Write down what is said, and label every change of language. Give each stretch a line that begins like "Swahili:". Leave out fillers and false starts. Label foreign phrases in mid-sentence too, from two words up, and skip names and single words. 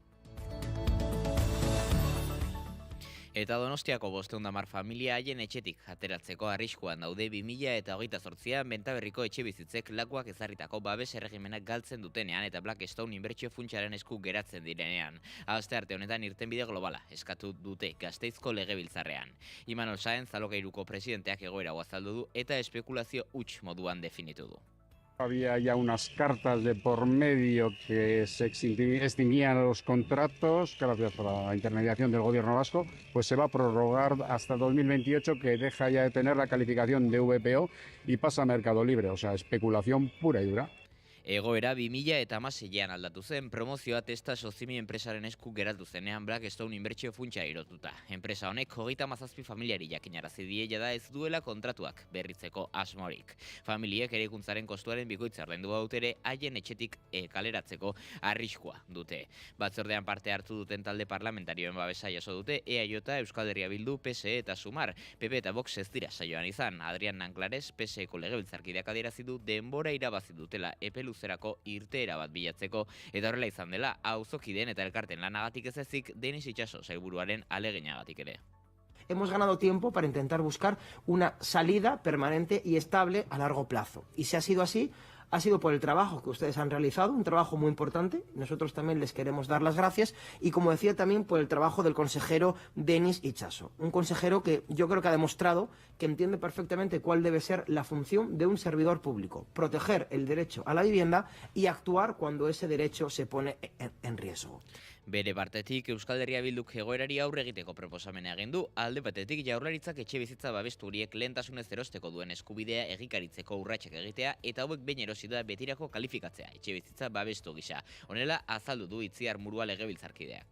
Basque: Eta Donostiako 510 familia haien etxetik ateratzeko arriskuan daude 2028an Bentaberriko etxebizitzek lakuak ezarritako babes erregimenak galtzen dutenean eta Blackstone inbertsio funtsaren esku geratzen direnean. Astearte honetan irtenbide globala eskatu dute Gasteizko legebiltzarrean. Imanol Sáenz alokairuko presidenteak egoera azaldu du eta espekulazio huts moduan definitu du.
Spanish: Había ya unas cartas de por medio que se extinguían los contratos, gracias a la intermediación del gobierno vasco, pues se va a prorrogar hasta 2028, que deja ya de tener la calificación de VPO y pasa a mercado libre, o sea, especulación pura y dura.
Basque: Egoera 2016an aldatu zen, promozioa Testa Sozimi enpresaren esku geratu zenean Blackstone inbertsio funtsa irotuta. Enpresa honek 37 familiari jakinarazi die jada ez duela kontratuak berritzeko asmorik. Familiek eraikuntzaren kostuaren bikoitza ordaindu ere haien etxetik kaleratzeko arriskua dute. Batzordean parte hartu duten talde parlamentarioen babesa jaso dute EAJ, Euskal Herria Bildu, PSE eta Sumar. PP eta Vox ez dira saioan izan. Adrian Nanclares, PSeko legebiltzarkideak adierazi du denbora irabazi dutela luzerako irteera bat bilatzeko, eta horrela izan dela, auzokideen eta elkarten lanagatik ez ezik, Denis Itxaso sailburuaren aleginagatik ere.
Spanish: Hemos ganado tiempo para intentar buscar una salida permanente y estable a largo plazo. Y si ha sido así, ha sido por el trabajo que ustedes han realizado, un trabajo muy importante. Nosotros también les queremos dar las gracias. Y como decía, también por el trabajo del consejero Denis Itxaso. Un consejero que yo creo que ha demostrado que entiende perfectamente cuál debe ser la función de un servidor público. Proteger el derecho a la vivienda y actuar cuando ese derecho se pone en riesgo.
Basque: Bere partetik Euskal Herria Bilduk egoerari aurre egiteko proposamena egin du, alde batetik Jaurlaritzak etxebizitza babestu horiek lehentasunez erosteko duen eskubidea egikaritzeko urratsak egitea eta hauek behin erosi da betirako kalifikatzea etxebizitza babestu gisa. Honela azaldu du Itziar Murua legebiltzarkideak.